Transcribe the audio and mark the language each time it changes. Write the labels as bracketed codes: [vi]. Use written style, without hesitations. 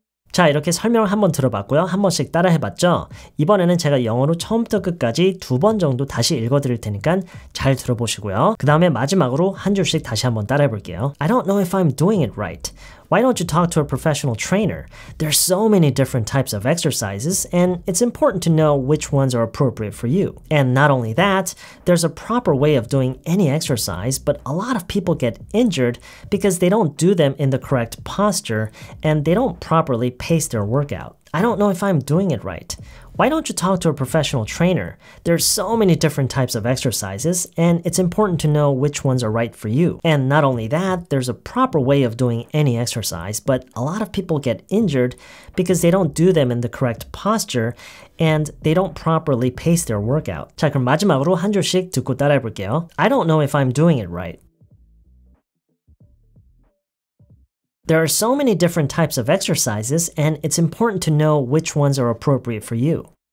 [ko] 자, 이렇게 설명을 한번 들어봤고요. 한 번씩 따라 해봤죠? 이번에는 제가 영어로 처음부터 끝까지 2번 정도 다시 읽어드릴 테니까 잘 들어보시고요. 그 다음에 마지막으로 한 줄씩 다시 한번 따라 해볼게요. [en] I don't know if I'm doing it right. Why don't you talk to a professional trainer? There's so many different types of exercises, and it's important to know which ones are appropriate for you. And not only that, there's a proper way of doing any exercise, but a lot of people get injured because they don't do them in the correct posture, and they don't properly pace their workout. I don't know if I'm doing it right. Why don't you talk to a professional trainer? There's so many different types of exercises, and it's important to know which ones are right for you. And not only that, there's a proper way of doing any exercise, but a lot of people get injured because they don't do them in the correct posture, and they don't properly pace their workout. [ko] 자, 그럼 마지막으로 한 줄씩 듣고 따라해 볼게요. [en] I don't know if I'm doing it right. There are so many different types of exercises, and it's important to know which ones are appropriate for you.